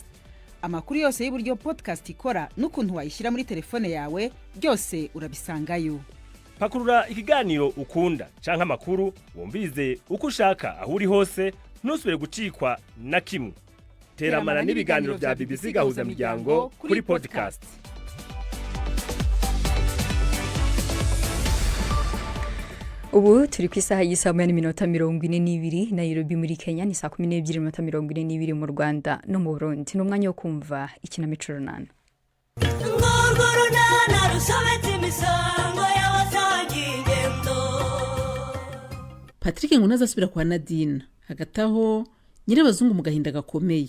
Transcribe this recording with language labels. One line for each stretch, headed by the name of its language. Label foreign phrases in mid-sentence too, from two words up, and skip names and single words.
Kinyarwanda: Amakuru yose y'uburyo podcast ikora n'ukuntu wayishyira muri telefone yawe byose urabisangayo.
Rundi: Pakurura ikiganiro ukunda canke amakuru wumvirize uko ushaka aho uri hose ntusubire gucikwa na kimwe. Teramana n'ibiganiro bya BBC Gahuza Miryango kuri podcast.
Kinyarwanda: Ubu turi ku isaha y'isa 42 Nairobi muri Kenya, ni saa 12:42 mu Rwanda no mu Burundi. N'umwanya wo kumva ikinamico runana. Patrick ngo nazasubira kwa Nadine, hagataho nyirabazungu mu gahinda gakomeye.